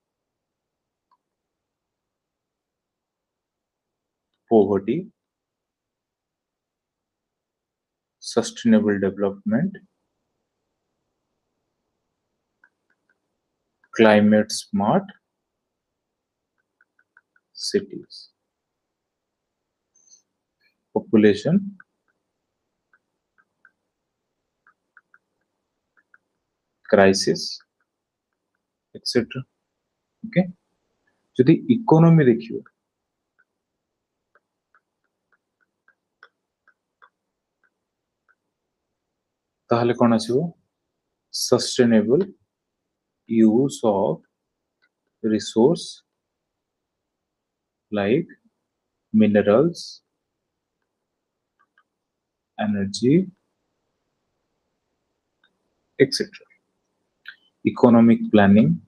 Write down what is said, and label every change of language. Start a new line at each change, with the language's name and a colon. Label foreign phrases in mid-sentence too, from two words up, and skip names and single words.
English: poverty, sustainable development, climate smart cities, population, crisis, etc. Okay,
Bangla: যদি ইকোনমি দেখিয়ো তাহলে কোন আসিবো
English: sustainable use of resource like minerals, energy, etc. Economic planning,